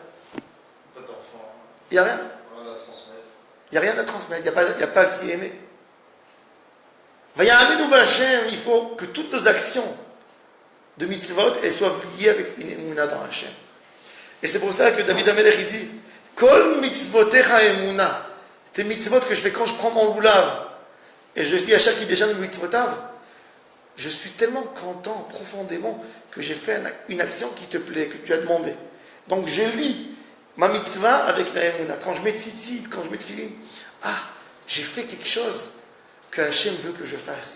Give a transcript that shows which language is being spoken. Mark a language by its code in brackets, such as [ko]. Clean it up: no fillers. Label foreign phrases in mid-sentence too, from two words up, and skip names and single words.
[fr] Pas d'enfant. Il n'y a rien. Rien à transmettre. Il n'y a rien à transmettre, il n'y a pas qui aimer. Il faut que toutes nos actions de mitzvot elles soient liées avec une émouna dans Hachem. Et c'est pour ça que David Amelech il dit [he] כל מצותיך אמונה. [fr] Tes mitzvot que je fais quand je prends mon loulav et je dis à chaque déjà le mitzvotav, je suis tellement content profondément que j'ai fait une action qui te plaît, que tu as demandé. Donc je lis ma mitzvah avec la emuna. Quand je mets tzitzit, quand je mets tefillin, j'ai fait quelque chose que Hachem veut que je fasse.